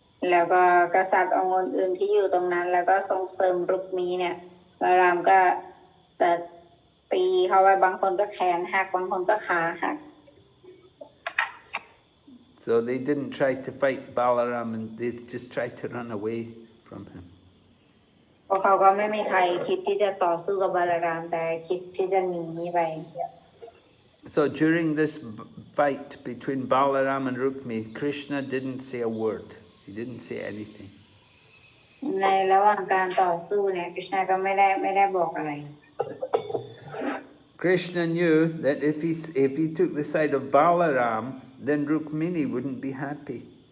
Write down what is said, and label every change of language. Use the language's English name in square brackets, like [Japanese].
[Thai] แล้วก็กษัตริย์องค์อื่นที่อยู่ตรงนั้นแล้วก็ส่งเสริมรุกมีเนี่ยบาลามก็จะตีเขาไว้บางคนก็แขนหักบางคนก็ขาหัก [English] So they didn't try to fight Balaram, and they just tried to run away from him. [Thai] เพราะเขาก็ไม่มีใครคิดที่จะต่อสู้กับบาลารามแต่คิดที่จะหนีไป [English] So during this fight between Balaram and Rukmi, Krishna didn't say a word. He didn't say anything. [Thai] ในระหว่างการต่อสู้เนี่ยกฤษณาก็ไม่ได้บอกอะไร [English] Krishna knew that if he took the side of Balaram, then Rukmini wouldn't be happy.